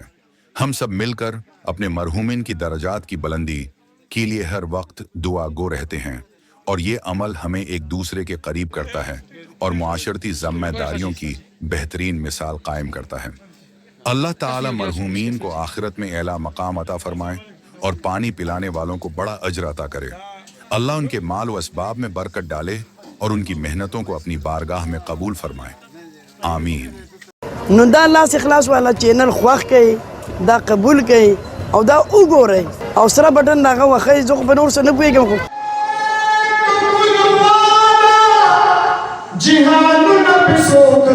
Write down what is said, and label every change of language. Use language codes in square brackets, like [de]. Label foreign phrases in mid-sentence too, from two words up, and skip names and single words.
[ur] ہم سب ملکر اپنے مرحومین کی درجات کی بلندی کے لیے ہر وقت دعا گو رہتے ہیں اور یہ عمل ہمیں ایک دوسرے کے قریب کرتا ہے اور معاشرتی ذمہ داریوں کی بہترین مثال قائم کرتا ہے. اللہ تعالیٰ مرحومین کو آخرت میں اعلیٰ مقام عطا فرمائے اور پانی پلانے والوں کو بڑا اجر عطا کرے. اللہ ان کے مال و اسباب میں برکت ڈالے اور ان کی محنتوں کو اپنی بارگاہ میں قبول فرمائے. आमीन। [ps] نو دا لاس اخلاص والا چینل خوښ کړئ، دا قبول کړئ او دا وګورئ او سره بټن دغه وښیئ. زه خو په نور څه نه پوهېږم خو جهانونه پسو